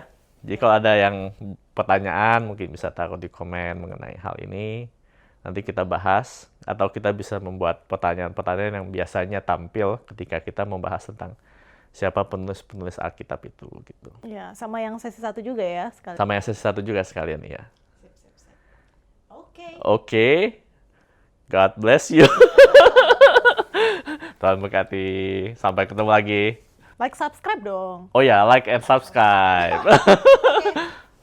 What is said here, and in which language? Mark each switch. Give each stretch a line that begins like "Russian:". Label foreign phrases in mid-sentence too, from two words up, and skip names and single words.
Indonesian: Jadi kalau ada yang pertanyaan mungkin bisa taruh di komen mengenai hal ini. Nanti kita bahas, atau kita bisa membuat pertanyaan-pertanyaan yang biasanya tampil ketika kita membahas tentang siapa penulis-penulis Alkitab itu gitu. Ya, sama yang sesi 1 juga ya sekali. Sama yang sesi 1 juga sekalian ya. Oke. Oke.
English: God bless you.
Indonesian: Tuhan berkati. Sampai ketemu lagi.
English: Like, subscribe dong. Oh ya, like and subscribe.